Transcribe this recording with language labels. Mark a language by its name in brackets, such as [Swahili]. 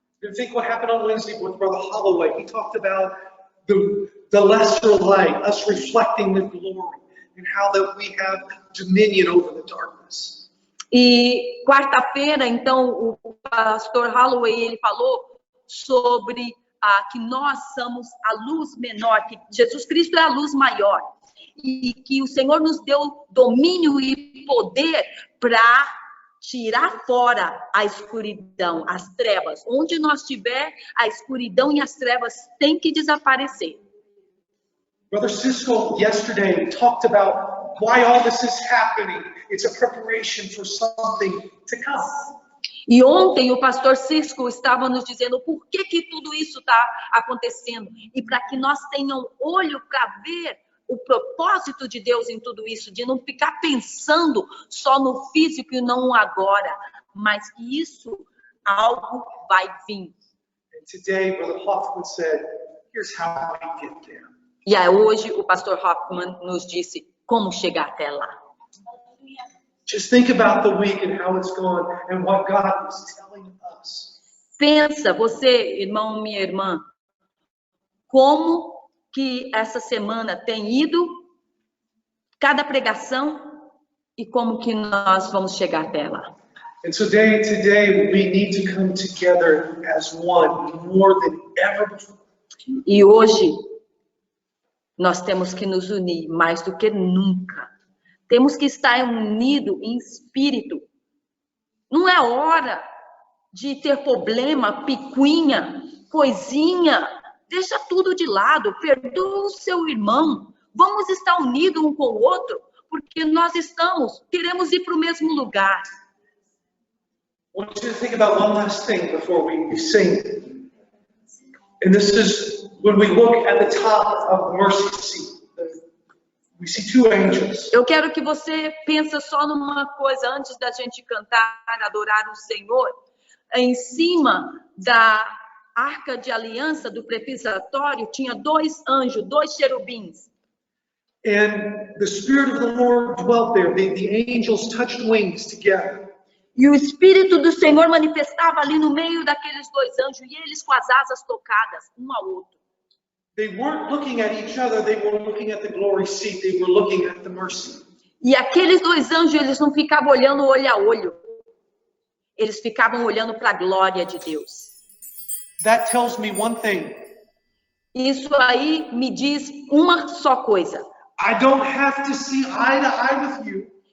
[English] You think what happened on Wednesday with Brother Holloway. He talked about the lesser light, us reflecting the glory, and how that we have dominion over the darkness. [Portuguese] E quarta-feira, então, o pastor Holloway, ele falou sobre que nós somos a luz menor, que Jesus Cristo é a luz maior, e que o Senhor nos deu domínio e poder para tirar fora a escuridão, as trevas. Onde nós estiver, a escuridão e as trevas têm que desaparecer. [English] Brother Cisco yesterday talked about why all this is happening. It's a preparation for something to come. [Portuguese] E ontem o pastor Cisco estava nos dizendo por que tudo isso está acontecendo. E para que nós tenham olho para ver o propósito de Deus em tudo isso, de não ficar pensando só no físico e não no agora, mas que isso, algo vai vir. [English] And today, Brother Hoffman said, here's how we get there. [Portuguese] E aí, hoje o pastor Hoffman nos disse como chegar até lá. [English] Just think about the week and how it's gone and what God is telling us. [Portuguese] Pensa, você, irmão, minha irmã, como que essa semana tem ido, cada pregação, e como que nós vamos chegar até lá. [English] And so today we need to come together as one more than ever before. [Portuguese] E hoje, nós temos que nos unir mais do que nunca. Temos que estar unidos em espírito. Não é hora de ter problema, picuinha, coisinha. Deixa tudo de lado, perdoa o seu irmão. Vamos estar unidos um com o outro, porque nós queremos ir para o mesmo lugar. [English] I want you to think about one last thing before we sing. And this is when we look at the top of the mercy seat. We see two angels. [Portuguese] Eu quero que você pense só numa coisa antes da gente cantar, adorar o Senhor. Em cima da arca de aliança do prepisatório tinha 2 anjos, 2 cherubins. [English] And the Spirit of the Lord dwelt there. The angels touched wings together. [Portuguese] E o Espírito do Senhor manifestava ali no meio daqueles 2 anjos, e eles com as asas tocadas, um ao outro. [English] They weren't looking at each other, they were looking at the glory seat, they were looking at the mercy. [Portuguese] E aqueles 2 anjos, eles não ficavam olhando olho a olho. Eles ficavam olhando para a glória de Deus. [English] That tells me one thing. [Portuguese] Isso aí me diz uma só coisa. [English] I don't have to see eye to eye with you.